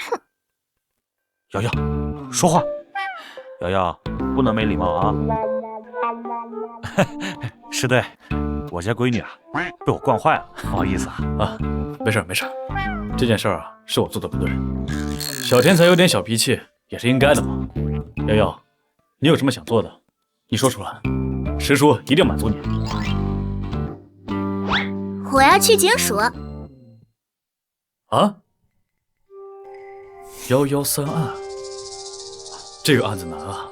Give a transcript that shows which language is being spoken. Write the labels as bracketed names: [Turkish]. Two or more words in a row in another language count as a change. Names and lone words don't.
[Chinese] 瑶瑶，说话。瑶瑶，不能没礼貌啊！石队，我家闺女啊，被我惯壞了，不好意思啊。啊，沒事沒事，這件事啊是我做的不對，小天才有點小脾氣也是應該的嘛。瑤瑤，你有什麼想做的，你說出來，石叔一定滿足你。我要去警署。啊？113案，這個案子難啊。